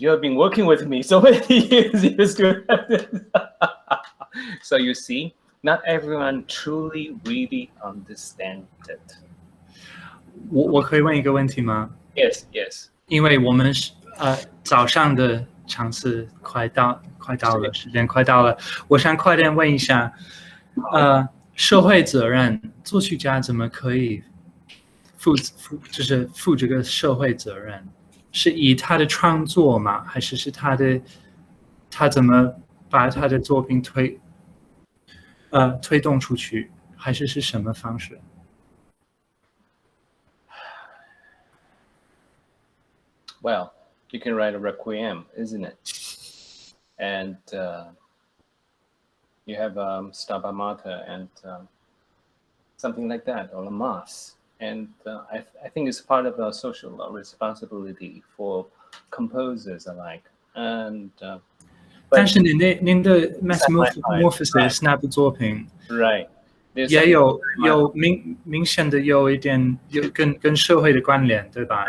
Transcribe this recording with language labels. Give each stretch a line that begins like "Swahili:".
English: You have been working with me so many years. You still have this. So you see, not everyone truly really understands it.
Chinese: 我可以问一个问题吗？
English: Yes, yes.
Chinese: 因为我们早上的场次快到了，时间快到了，我想快点问一下，社会责任，作曲家怎么可以负这个社会责任？是以他的创作吗？还是他怎么把他的作品推动出去？还是什么方式？
English: Well, you can write a requiem, isn't it? And you have Stabat Mater and something like that, or a mass. And I think it's part of a social responsibility for composers alike. And
Chinese: 但是您的 Metamorphosis 那部作品
English: right
Chinese: 也有明显的有一点跟社会的关联，对吧？